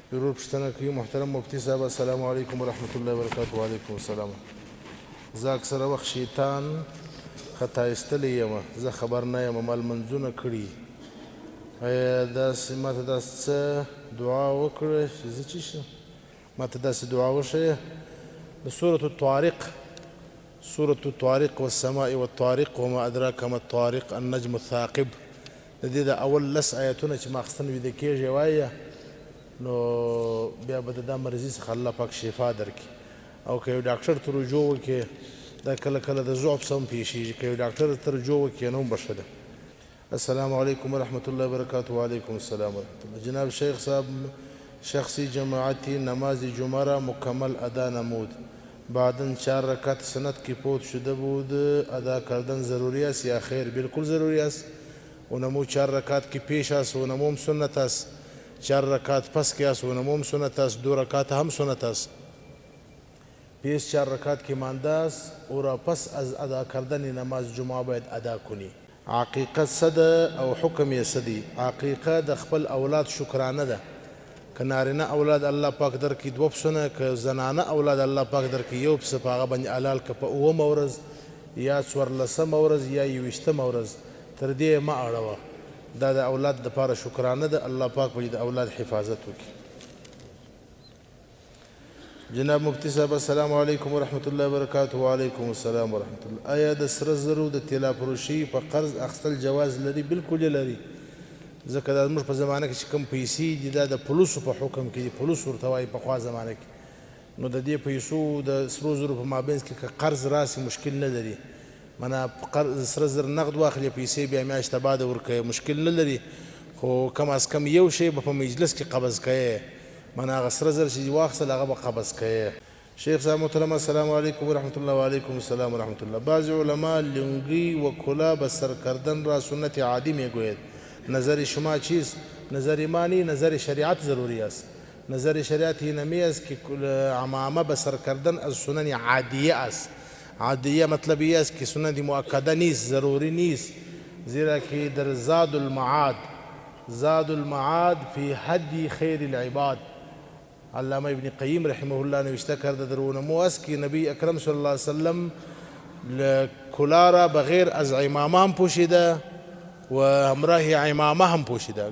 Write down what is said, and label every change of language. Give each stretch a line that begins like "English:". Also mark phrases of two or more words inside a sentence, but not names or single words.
Pashto: ضرور پوښتنه کوي. محترم مفتي صاحب
Arabic: السلام علیکم ورحمۃ اللہ وبرکاتہ. وعلیکم السلام.
Pashto: زه اکثره وخت شیطان خطا ایستلی یم، زه خبر نه یم، ما لمونځونه کړي. ایا داسې ماته داسې څه دعا وکړه چې زه څه شم؟ ماته داسې دعا وښیه د سورة الطارق، سورة الطارق
Arabic: والسماء والطارق وما ادراک ما الطارق النجم الثاقب.
Pashto: د دې د اول لس آیتونه چې ماخستن ویده کېږي وایه، نو بیا به د دا مرضي څخه الله پاک شفا درکړي. او که یو ډاکټر ته رجوع وکړي، دا کله کله د ضعف څه هم پېښېږي، که یو ډاکټر ته رجوع وکړي نو هم به ښه ده.
Arabic: السلام علیکم ورحمۃ اللہ وبرکاتہ. وعلیکم السلام ورحمۃ اللہ.
Persian: جناب شیخ صاحب شخصی جماعتی نماز جمعه را مکمل ادا نمود، بعدن 4 رکعت سنت کی فوت شده بود، ادا کردن ضروری است یا خیر؟ بالکل ضروری است. اونمو 4 رکعت کی پیش است، اونمو سنت است. 4 رکعت پس کی است، اونمو سنت است. 2 رکعت هم سنت است. پیش 4 رکعت کی مانده است، او را پس از ادا کردن نماز جمعه باید ادا کنی.
Pashto: عقیقت څه ده او حکم یې څه دی؟ عقیقه د خپل اولاد شکرانه ده. که نارینه اولاد الله پاک درکړي 2 پسونه، که زنانه اولاد الله پاک درکړي 1 پسه، په هغه باندې حلال که په 9مه ورځ یا 14مه ورځ یا 21مه ورځ، تر دې مه اړوه. دا د اولاد دپاره شکرانه ده. الله پاک به د اولاد حفاظت وکړي.
Arabic: جناب مفتی صاحب السلام علیکم ورحمۃ اللہ وبرکاتہ. وعلیکم السلام ورحمۃ اللہ.
Pashto: آیا د سره زرو د طلا فروشي په قرض اخیستل جواز لري؟ بالکل لري. ځکه دا زموږ په زمانه کې چې کوم پیسې دي دا د فلوسو په حکم کې دي، فلوس ورته وایي پخوا زمانه کې. نو د دې پیسو د سرو زرو په مابینځ کې که قرض راسي مشکل نه لري. منه سره زر نقد واخلي، پیسې بیا میاشته بعد ورکوي، مشکل نه لري. خو کم از کم یو شی به په مجلس کې قبض کوي، منه هغه سره زر چې واخیستل هغه به قبض کوي.
Arabic: شیخ صاحب محترم السلام علیکم ورحمۃ اللہ. وعلیکم السلام ورحمۃ اللہ.
Persian: بعض علما لنگی و کلاه به سر کردن را سنت عادی میگوید. نظر شما چیست؟ نظر مانی نظر شریعت ضروری است. نظر شریعت این نمی است که عمامه به سر کردن از سنن عادیه است. عادیه مطلب این است که سنت مؤکده نیست، ضروری نیست، زیرا که در زاد المعاد فی هدی خیر العباد، علامه ابن قیم رحمه الله نوشته کرده در اونمو است که نبی اکرم
Arabic: صلی الله علیه وسلم
Persian: کلاه را بغیر از عمامه هم پوشیده و همراه عمامه هم پوشیده.